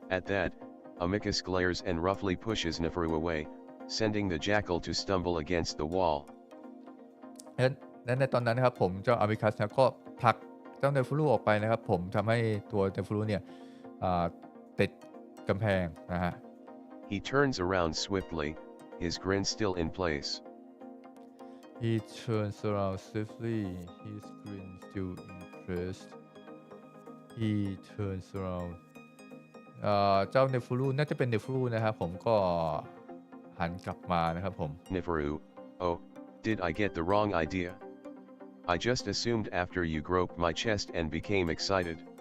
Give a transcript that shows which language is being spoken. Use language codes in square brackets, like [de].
[en] At that, Amicus glares and roughly pushes Neferu away, sending the jackal to stumble against the wall. [th] และในตอนนั้นนะครับผมเจ้าอามิคัสนะก็ผลักเจ้าเนฟรูออกไปนะครับผมทำให้ตัวเนฟรูเนี่ยติดกำแพงนะฮะ [en] He turns around swiftly, his grin still in place. He turns around swiftly, his grin still impressed. He turns around [th] เจ้าเนฟูรุน่าจะเป็นเนฟูรุนะครับผมก็หันกลับมานะครับผม [en] Neferu, oh, did I get the wrong idea? I just assumed after you groped my chest and became excited.